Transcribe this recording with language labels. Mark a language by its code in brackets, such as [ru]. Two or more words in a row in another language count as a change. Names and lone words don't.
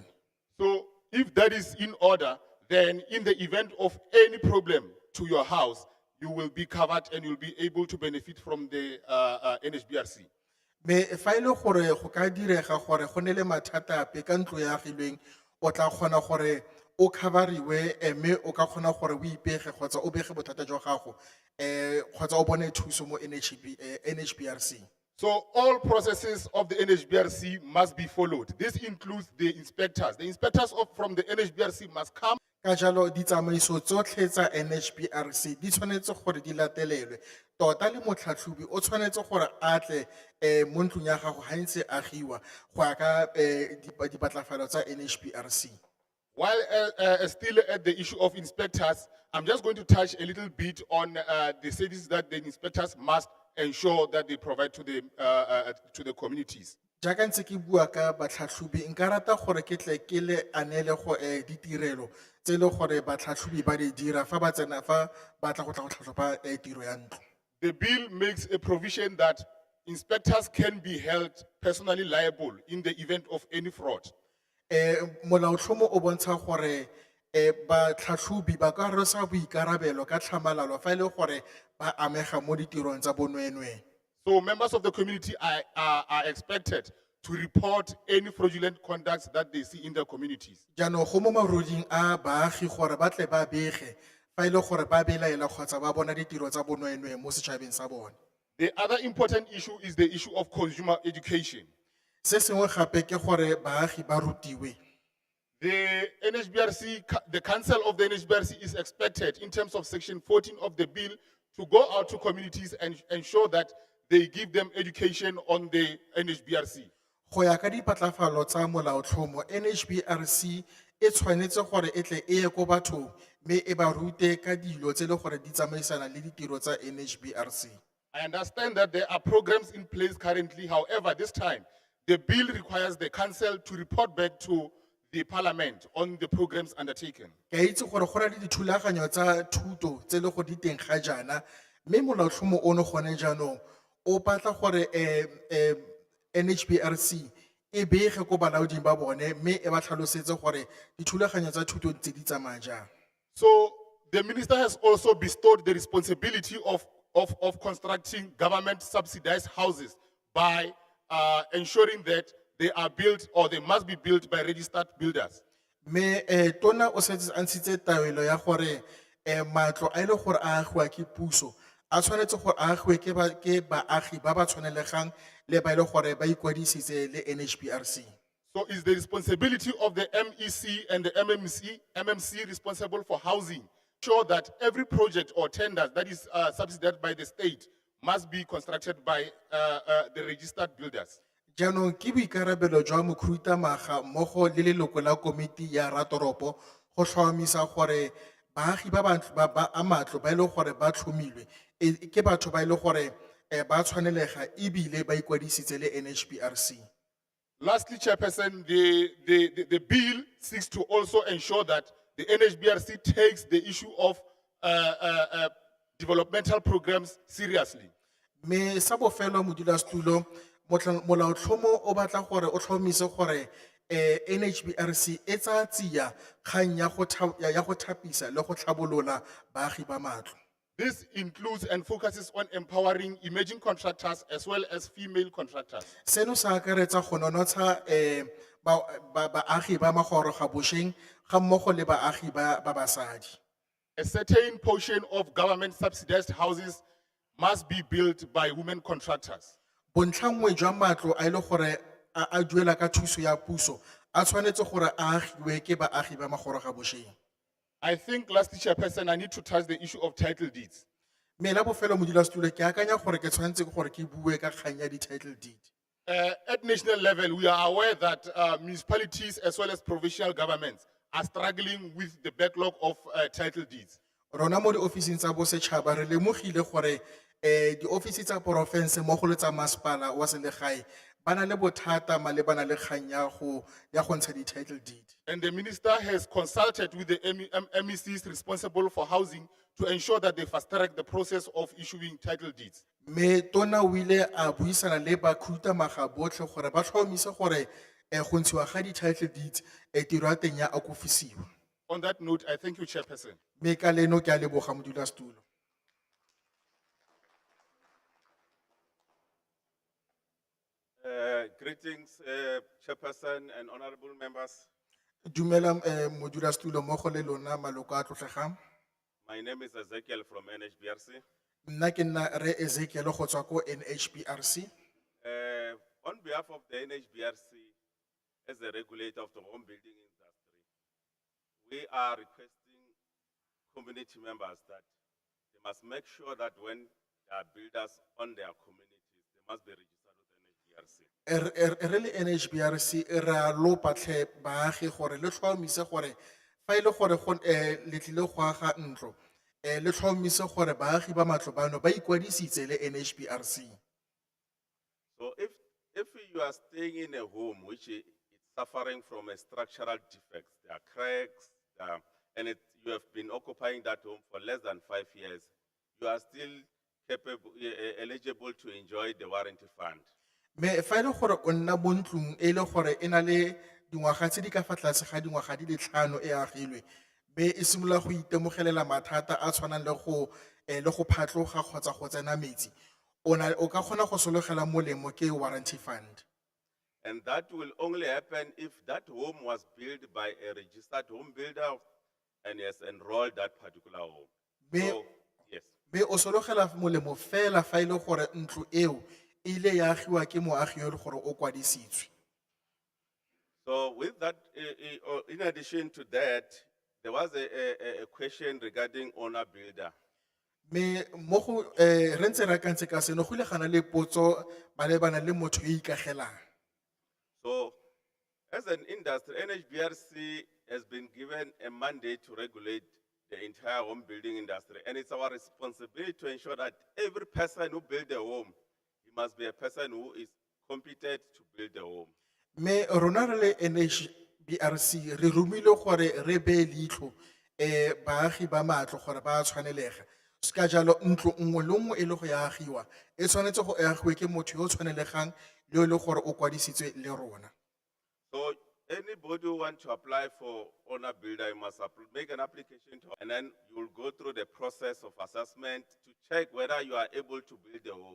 [en] So if that is in order, then in the event of any problem to your house, you will be covered and you'll be able to benefit from the NHBRC. [tn] Me fa ile gore go ka direga gore go ne le mathata ape ka ntlo ya agilweng o tla kgona gore o coveriwe mme o ka kgona gore o ipege kgotsa o bege bothata jwa gago kgotsa o bone thuso mo NHBRC. [en] So all processes of the NHBRC must be followed. This includes the inspectors. The inspectors from the NHBRC must come. [tn] Ka jalo ditsamaiso tsotlhe tsa NHBRC di tshwanetse gore di latelelwe tota le motlhatlhobi o tshwanetse gore a tle mo ntlong ya gago ga ntse agiwa go ya ka dipatlafalo tsa NHBRC. [en] While still at the issue of inspectors, I'm just going to touch a little bit on the services that the inspectors must ensure that they provide to the communities. [tn] Jaaka ntse ke bua ka batlhatlhobi nka rata gore ke tle ke le anele go ditirelo tse le gore batlhatlhobi ba di dira fa ba tsena fa ba tla go tla go tlhatlhoba tiro ya ntlo. [en] The bill makes a provision that inspectors can be held personally liable in the event of any fraud. [tn] Molaotlhomo o bontsha gore batlhatlhobi ba ka rwesa boikarabelo ka tlhamalalo fa ile gore ba amega mo ditirong tsa bonwenwe. [en] So members of the community are expected to report any fraudulent conducts that they see in their communities. [tn] Jaanong go mo maruding a baagi gore ba tle ba bege fa ile gore ba belaela kgotsa ba bona ditiro tsa bonwenwe mo setšhabeng sa bone. [en] The other important issue is the issue of consumer education. [tn] Se sengwe gape ke gore baagi ba rutiwe. [en] The NHBRC, the council of the NHBRC is expected in terms of section 14 of the bill to go out to communities and ensure that they give them education on the NHBRC. [tn] Go ya ka dipatlafalo tsa molaotlhomo NHBRC e tshwanetse gore e tle e ye ko bathong mme e ba rute ka dilo tse le gore di tsamaisana le ditiro tsa NHBRC. [en] I understand that there are programs in place currently. However, this time the bill requires the council to report back to the parliament on the programs undertaken. [tn] Ke a itse gore go na le dithulaganyo tsa thuto tse le go di teng ga jaana mme molaotlhomo ono gone jaanong o batla gore NHBRC e bege ko balaoding ba bone mme e ba tlhalosetse gore dithulaganyo tsa thuto tse di tsamaya jang. [en] So the minister has also bestowed the responsibility of constructing government subsidized houses by ensuring that they are built or they must be built by registered builders. [tn] Me tona o setse a ntshitse taelo ya gore matlo a ile gore a agiwa ke puso a tshwanetse gore a agiwe ke baagi ba ba tshwanelegang le ba ile gore ba ikwadisitse le NHBRC. [en] So is the responsibility of the MEC and the MMC responsible for housing, sure that every project or tender that is subsidized by the state must be constructed by the registered builders? [tn] Jaanong ke boikarabelo jwa mokhuduthamaga mmogo le leloko la komiti ya ratoropo go tlhomamisa gore baagi ba matlo ba ile gore ba tlhomilwe ke batho ba ile gore ba tshwanelega ebile ba ikwadisitse le NHBRC. [en] Lastly, Chairperson, the bill seeks to also ensure that the NHBRC takes the issue of developmental programs seriously. [tn] Me sa bofelo modulasetulo molaotlhomo o batla gore o tlhomise gore NHBRC e tsaya tsia kgang ya go thapisa le go tlhabolola baagi ba matlo. [en] This includes and focuses on empowering emerging contractors as well as female contractors. [tn] Seno sa akaretsa go nonotsha baagi ba magoroga bošweng ga mmogo le baagi ba basadi. [en] A certain portion of government subsidized houses must be built by women contractors. [tn] Bontlhanngwe jwa matlo a ile gore a duela ka thuso ya puso a tshwanetse gore a agiwe ke baagi ba magoroga bošweng. [en] I think, lastly, Chairperson, I need to touch the issue of title deeds. [tn] Me la bofelo modulasetulo ke akanya gore ke tshwanetse gore ke bue ka kgang ya di- [en] title deed. At national level, we are aware that municipalities as well as provincial governments are struggling with the backlog of title deeds. [tn] Rona mo di-officing tsa bosetšhaba re lemogile gore di-office tsa porofense mmogo le tsa masepala wa selegae ba na le bothata malebana le kgang ya go ntsha di- [en] title deed. And the minister has consulted with the MECs responsible for housing to ensure that they fast track the process of issuing title deeds. [tn] Me tona o ile a buisana le bakhuduthamaga botlhe gore ba tlhomise gore go ntshiwa ga di- [en] title deeds [tn] tiro ya teng ya akofisiwa. [en] On that note, I thank you, Chairperson. [tn] Me ka leno ke a leboga modulasetulo. [en] Greetings, Chairperson and honorable members. [tn] Dumela modulasetulo mmogo le lona maloko a tlotlegang. [en] My name is Ezekiel from NHBRC. [tn] Nna ke nna re Ezekiel go tswa ko NHBRC. [en] On behalf of the NHBRC, as the regulator of the home building industry, we are requesting community members that they must make sure that when there are builders on their communities, they must be registered with NHBRC. [tn] Re le NHBRC ra lo patlhe baagi gore le tlhomise gore fa ile gore go le tlile go aga ntlo le tlhomise gore baagi ba matlo bano ba ikwadisitse le NHBRC. [en] So if you are staying in a home which is suffering from a structural defect, there are cracks, and you have been occupying that home for less than 5 years, you are still capable, eligible to enjoy the warranty fund. [tn] Me fa ile gore o nna mo ntlong e le gore e na le dingwaga tse di ka fa tlase ga dingwaga di le 5 e agilwe me e simolola go itemogelela mathata a tshwanang le go phatloga kgotsa go tsena metsi o ka kgona go sologela molemo ke [en] warranty fund. And that will only happen if that home was built by a registered home builder and has enrolled that particular home. So, yes. [tn] Me o sologela molemo fela fa ile gore ntlo eo ile ya agiwa ke moagi yo le gore o kwadisitswe. [en] So with that, in addition to that, there was a question regarding owner builder. [tn] Me mo go re ntse ra kantse ka seno go ile gana le potso malebana le motho yo ikagelang. [en] So as an industry, NHBRC has been given a mandate to regulate the entire home building industry. And it's our responsibility to ensure that every person who builds a home, he must be a person who is competent to build a home. [tn] Me rona re le NHBRC re rumile gore re be leitlho baagi ba matlo gore ba tshwanelega. Ska jalo ntlo nngwe le nngwe e le go ya agiwa e tshwanetse go agiwe ke motho yo tshwanelegang le le gore o kwadisitswe le rona. [en] So anybody who wants to apply for owner builder, you must make an application to, and then you will go through the process of assessment to check whether you are able to build a home.